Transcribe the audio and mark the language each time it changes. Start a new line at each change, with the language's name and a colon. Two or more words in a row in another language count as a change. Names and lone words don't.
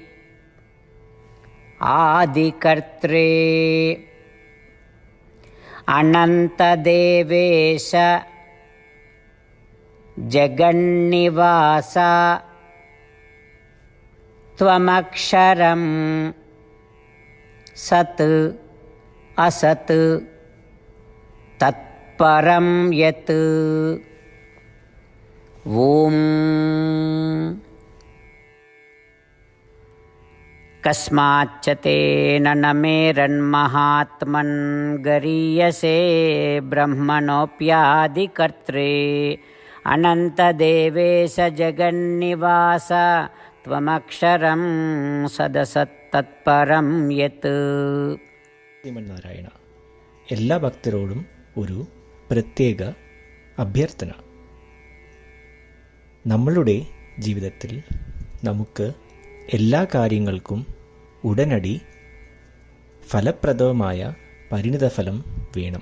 Sanskrit: ആദികർത്രേ അനന്തദേവേശ ജഗന്നിവാസ ത്വമക്ഷരം സത് അസത് തത്പരം യത്. ഓം കസ്മാच्च तेन नमेरन्महात्मन् गरीयसे ब्रह्मणोऽप्यादिकर्त्रे अनन्तदेवेश जगन्निवास त्वमक्षरं सदसत्तत्परं यत्.
Malayalam: ശ്രീമന്നാരായണ, എല്ലാ ഭക്തരോടും ഒരു പ്രത്യേക അഭ്യർത്ഥന. നമ്മളുടെ ജീവിതത്തിൽ നമുക്ക് എല്ലാ കാര്യങ്ങൾക്കും ഉടനടി ഫലപ്രദമായ പരിണിതഫലം വേണം.